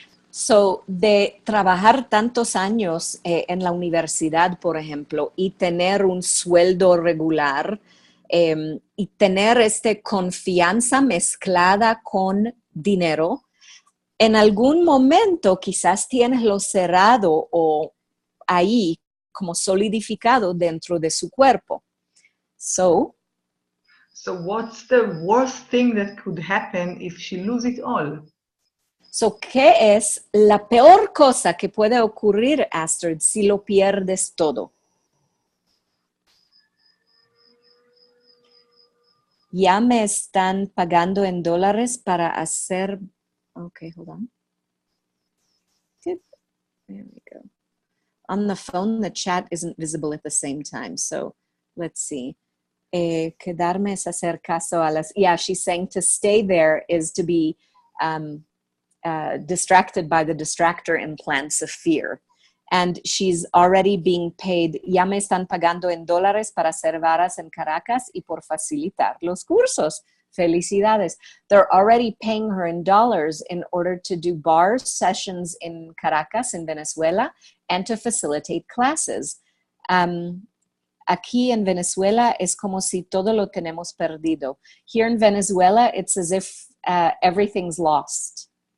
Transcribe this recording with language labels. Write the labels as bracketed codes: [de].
[es] So, de trabajar tantos años en la universidad, por ejemplo, y tener un sueldo regular, y tener confianza mezclada con dinero, en algún momento quizás tienes lo cerrado o ahí como solidificado dentro de su cuerpo. So [en] what's the worst thing that could happen if she loses it all? [es] So, ¿qué es la peor cosa que puede ocurrir, Astrid, si lo pierdes todo? Ya me están pagando en dólares para hacer... [en] Okay, hold on. There we go. On the phone, the chat isn't visible at the same time. So, let's see. [es] Quedarme es hacer caso a las... [en] Yeah, she's saying to stay there is to be... distracted by the distractor implants of fear. And she's already being paid, ya me están pagando en dólares para hacer varas en Caracas y por facilitar los cursos. [es] Felicidades. [en] They're already paying her in dollars in order to do bar sessions in Caracas, in Venezuela, and to facilitate classes. [es] Aquí en Venezuela es como si todo lo tenemos perdido. [en] Here in Venezuela, it's as if everything's lost.